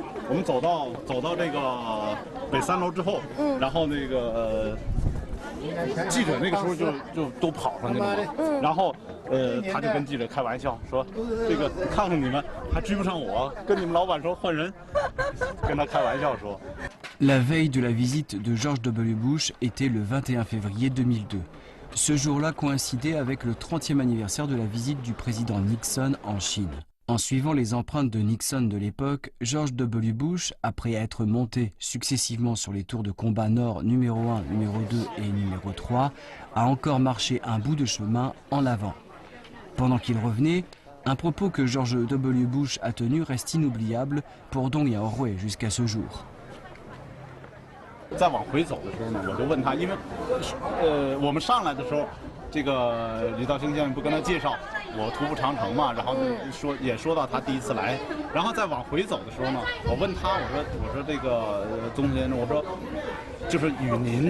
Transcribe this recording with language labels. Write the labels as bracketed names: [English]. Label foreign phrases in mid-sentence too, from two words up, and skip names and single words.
[Chinese] 我们走到这个北3楼之后，然后那个。记者那个时候就都跑上去了嘛，然后他就跟记者开玩笑说，这个看看你们还追不上我，跟你们老板说换人，跟他开玩笑说。 [French] La veille de la visite de George W. Bush était le 21 février 2002. Ce jour-là coïncidait avec le 30e anniversaire de la visite du président Nixon en Chine. En suivant les empreintes de Nixon de l'époque, George W. Bush, après être monté successivement sur les tours de combat nord numéro 1, numéro 2 et numéro 3, a encore marché un bout de chemin en avant. Pendant qu'il revenait, un propos que George W. Bush a tenu reste inoubliable pour Dong Yaohui jusqu'à ce jour. [Chinese] 再往回走的时候呢，我就问他，因为我们上来的时候，这个李道兴先生不跟他介绍我徒步长城嘛，然后也说到他第一次来，然后再往回走的时候呢，我问他，我说这个宗先生，我说就是与您